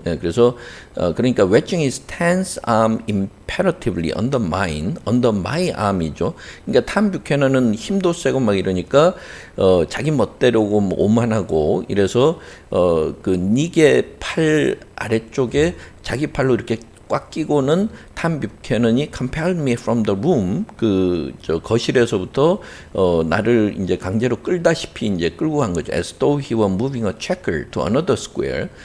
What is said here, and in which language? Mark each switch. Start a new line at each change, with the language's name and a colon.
Korean: 예, 그래서 그러니까
English: wedging his tense arm imperatively under my arm
Korean: 이죠. 그러니까 탐 뷰캐넌은 힘도 세고 막 이러니까 자기 멋대로고 뭐 오만하고 이래서 닉의 팔 아래쪽에 자기 팔로 이렇게 꽉 끼고는 탐 뷰캐넌이
English: compelled me from the room
Korean: 거실에서부터 나를 이제 강제로 끌다시피 이제 끌고 간 거죠.
English: As though he were moving a checker to another square.